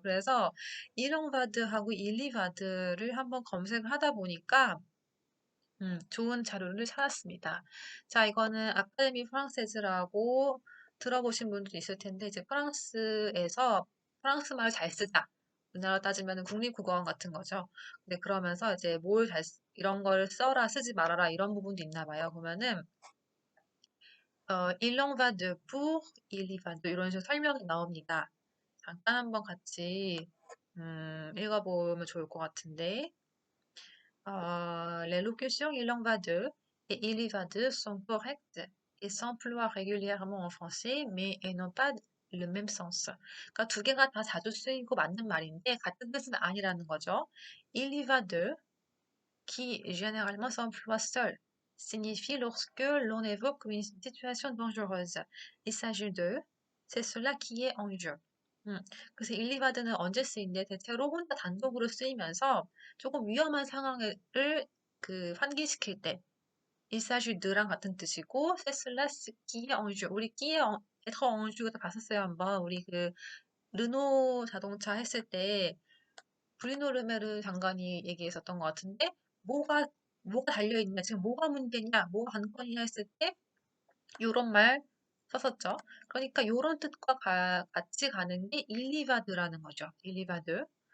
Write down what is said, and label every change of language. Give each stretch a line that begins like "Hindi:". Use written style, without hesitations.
Korean: 그래서 일렁바드하고 일리바드를 한번 검색을 하다 보니까 좋은 자료를 찾았습니다. 자, 이거는 아카데미 프랑세즈라고 들어보신 분도 있을 텐데, 이제 프랑스에서 프랑스 말을 잘 쓰자. 우리나라 따지면 국립국어원 같은 거죠. 근데 그러면서 이제 이런 걸 써라, 쓰지 말아라, 이런 부분도 있나 봐요. 보면은,
French: il en va de pour, il y va de
Korean: 이런 식으로 설명이 나옵니다. 잠깐 한번 같이, 읽어보면 좋을 것 같은데,
French: l'élocution il en va de et il y va de sont correctes et s'emploient régulièrement en français, mais elles n'ont pas le même sens.
Korean: 그러니까 두 개가 다 자주 쓰이고 맞는 말인데 같은 뜻은 아니라는 거죠.
French: il y va de qui généralement s'emploie seul, signifie lorsque l'on évoque une situation dangereuse. Il s'agit de, c'est cela qui est en jeu.
Korean: 그래서 일리바드는 언제 쓰이는데 대체로 혼자 단독으로 쓰이면서 조금 위험한 상황을 환기시킬 때
French: il s'agit de
Korean: 랑 같은 뜻이고
French: c'est cela qui est en jeu.
Korean: 우리
French: qui est être en jeu도
Korean: 봤었어요 한번. 우리 르노 자동차 했을 때 브리노 르메르 장관이 얘기했었던 것 같은데 뭐가 달려있냐 지금 뭐가 문제냐 뭐가 관건이냐 했을 때 요런 말 썼었죠. 그러니까 요런 뜻과 같이 가는 게 일리바드라는 거죠. 일리바드.